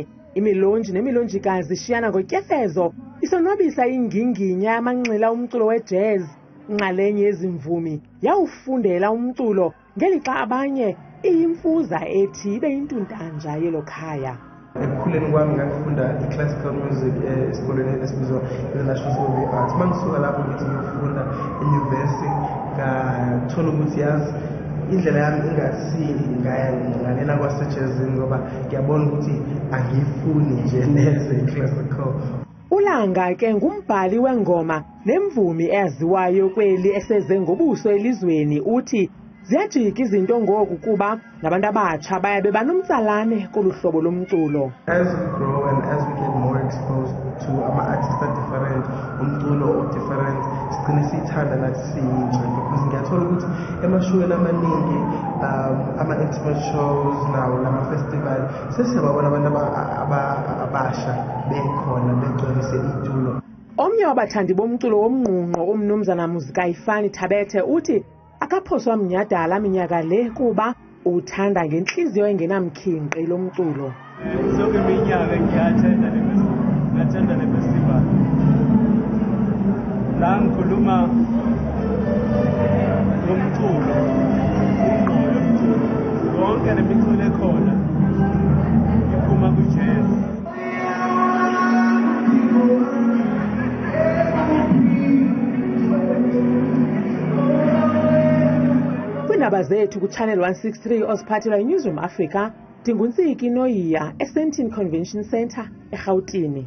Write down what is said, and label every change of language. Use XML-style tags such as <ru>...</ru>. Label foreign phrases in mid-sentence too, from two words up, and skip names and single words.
<xh>Imilonji nemilonjikazi ishiyana ngotyefezo isonwabisa inginginya yamanxila umculo wejazz. Nxalenye yezimvumi yawufundela umculo ngelixa abanye iyimfuza ethi ibe yintuntanja yelo khaya.</xh> <zu>Ekukhuleni kwami ngakufunda i-</zu> <en>classical music</en> <zu>esikoleni esibizwa i-National School of the Arts. Mangisuka lapho ngithi ngiyofunda enyuvesi ngathola ukuthi yazi indlela yami ingasili ngalela kwasejazini ngoba ngiyabona ukuthi angiyifuni nje neze i-classical.</zu> <xh>Ulanga ke ngumbhali wengoma nemvumi eyaziwayo kweli eseze ngobuso elizweni uthi ziyajika izinto ngoku kuba nabantu abatsha baye bebanomtsalane kolu hlobo lomculo.</xh> <en>As we grow and as we get more exposed to ama-artists different, umculo different,</en> <zu>sigcine siyithanda nathi siyintsha because ngiyathola ukuthi emashowini amaningi ama-</zu> <en>intimate shows</en> <zu>nawo lama-festival sesiyababona abantu abasha bekhona begcwalise itulo.</zu> <xh>Omnye wabathandi bomculo womnqunqo umnumzana Muzikayifani Thabethe uthi akaphoswa mnyhadala minyaka le kuba uthanda ngenhliziyo engenamkhinqi lomculo.</xh> <zu>Zonke iminyaka ngiyathanda le festival. La ngikhuluma ngomculo, ingqondo yomculo. Yonke le miculo ekhona iphuma ku-jazz.</zu> <xh>Iindaba zethu kuChannel 163 oziphathelwa yiNewsroom Africa, Ndingunsiki Noyiya eSandton Convention Centre eRhawutini.</xh>